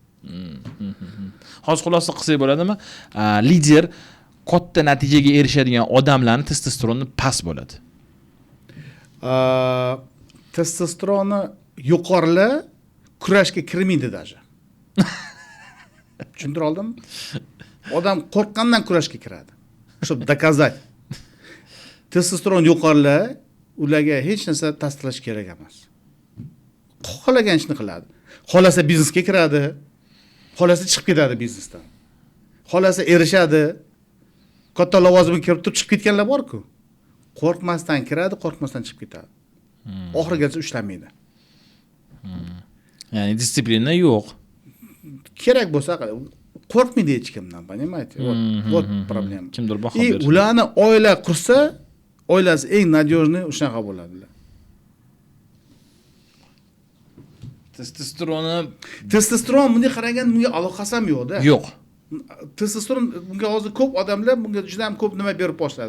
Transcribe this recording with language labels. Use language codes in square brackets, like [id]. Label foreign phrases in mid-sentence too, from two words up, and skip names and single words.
[uz] Hozir xulosa qilsak bo'ladimi? Lider katta natijaga erishadigan odamlarning testosteroni past bo'ladi. Testosteroni yuqorilar kurashga kirmaydi даже. Tushuntira oldimmi? Odam qo'rqqandan kurashga kiradi. [ru] Чтобы доказать. [uz] Testosteron yuqorilar ularga hech narsa tasdiqlash kerak emas. Xohlagan ishni qiladi. Xolasa biznesga kiradi. Xolasa chiqib ketadi biznesdan. Xolasa erishadi. Katta lavozimga kirib turib chiqib ketganlar bor-ku. Qo'rqmasdan kiradi, qo'rqmasdan chiqib ketadi. Oxirigacha ushlamaydi. Ya'ni disiplina yo'q. Kerak bo'lsa qo'rqmaydi hech kimdan, [ru] понимаете? Вот проблема. [uz] Kimdir baho И berish. ularni oila qursa, oilasi eng надежный o'shanaqa bo'ladilar. Testosteron bunga qaragan bunga aloqasi ham yo'q-da. Yo'q. Testosteron bunga hozir ko'p odamlar bunga juda ham ko'p nima berib boshladi.